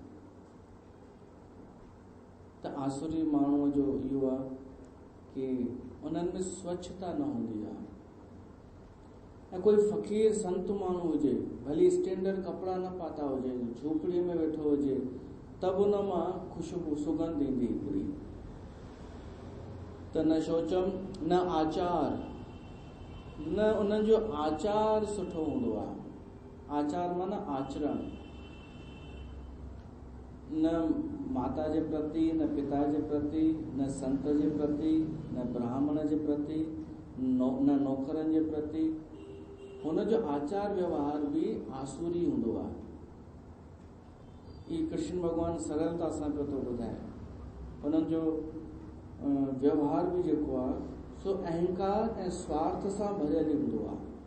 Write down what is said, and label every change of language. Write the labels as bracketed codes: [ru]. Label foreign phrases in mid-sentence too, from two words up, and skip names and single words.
[sd] त आसुरी माण्हूअ जो इहो आहे कि उन्हनि में स्वच्छता न हूंदी आहे। ऐं कोई फ़क़ीर संत माण्हू हुजे, भली स्टैंडर्ड कपिड़ा न पाता हुजे, झोपड़ीअ में वेठो हुजे, तब उन मां ख़ुशबू सुगंध ईंदी हिकिड़ी। त [sa] न शौचम न आचार, [sd] न उन्हनि जो आचार सुठो हूंदो आहे। आचार माना आचरण, न माता जे प्रति, न पिता जे प्रति, न संत जे प्रति, न ब्राह्मण जे प्रति, न नौकरनि जे प्रति। हुनजो आचार व्यवहार बि आसुरी हूंदो आहे। ई कृष्ण भॻवानु सरलता सां पियो थो ॿुधाए। हुननि जो व्यवहार बि जेको आहे सो अहंकार ऐं स्वार्थ सां भरियल ई हूंदो आहे।